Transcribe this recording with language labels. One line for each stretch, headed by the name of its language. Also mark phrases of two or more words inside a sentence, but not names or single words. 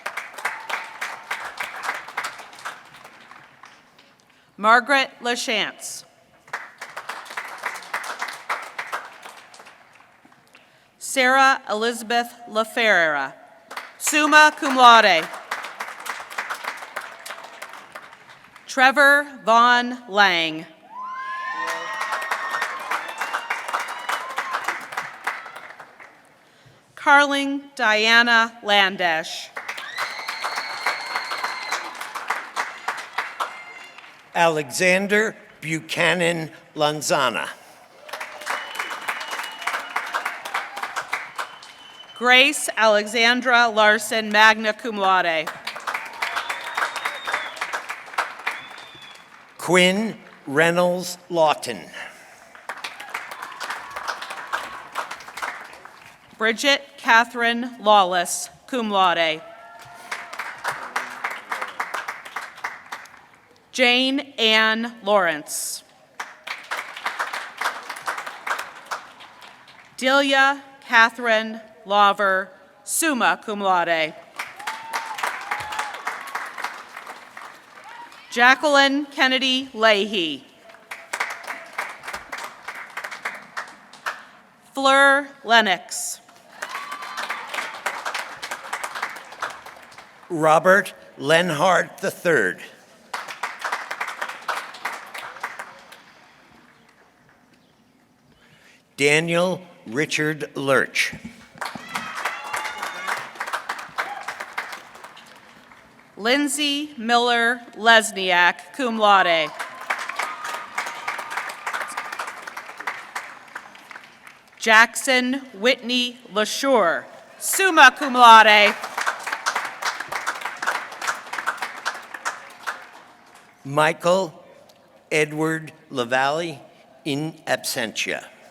English: Margaret LaChance. Sarah Elizabeth LaFerrera,
Latin: summa cum laude.
English: Trevor Vaughn Lang. Carling Diana Landesh. Alexander Buchanan Lanzana. Grace Alexandra Larson,
Latin: magna cum laude.
English: Quinn Reynolds Lawton. Bridget Catherine Lawless,
Latin: cum laude.
English: Jane Ann Lawrence. Delia Catherine Lawver,
Latin: summa cum laude.
English: Jacqueline Kennedy Leahy. Fleur Lennox. Robert Lenhart III. Daniel Richard Lurch. Lindsay Miller Lesniak,
Latin: cum laude.
English: Jackson Whitney LaShure,
Latin: summa cum laude.
English: Michael Edward Lavalle,
Latin: in absentia.